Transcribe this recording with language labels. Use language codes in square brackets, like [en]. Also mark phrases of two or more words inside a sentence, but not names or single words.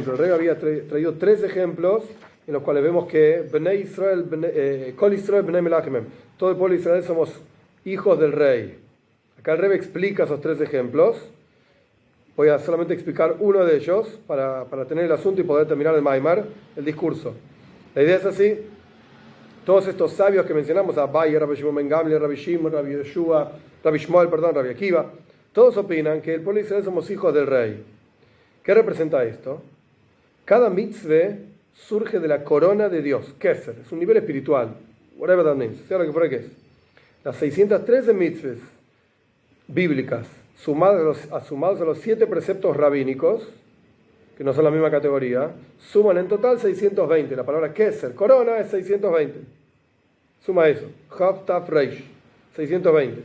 [es] El rey había traído 3 ejemplos en los cuales vemos que [he] בני ישראל, כל ישראל, בני מלכים, [es] todo el pueblo de Israel somos hijos del rey. Acá el rey explica esos 3 ejemplos. Voy a solamente explicar uno de ellos para tener el asunto y poder terminar el Maimar, el discurso. La idea es así: todos estos sabios que mencionamos, Abaye, Rabbi Shimon ben Gamliel, Rabbi Shimon, Rabbi Yeshua, Rabbi Shmuel, Rabbi Akiva, todos opinan que el pueblo de Israel somos hijos del rey. ¿Qué representa esto? Cada mitzvah surge de la corona de Dios, Keser, es un nivel espiritual, [en] whatever that means, [es] sea lo que fuera que es. Las 613 mitzvahs bíblicas, sumados a los 7 preceptos rabínicos, que no son la misma categoría, suman en total 620. La palabra Keser, corona, es 620. Suma eso, [he] כף תו ריש, [es] 620.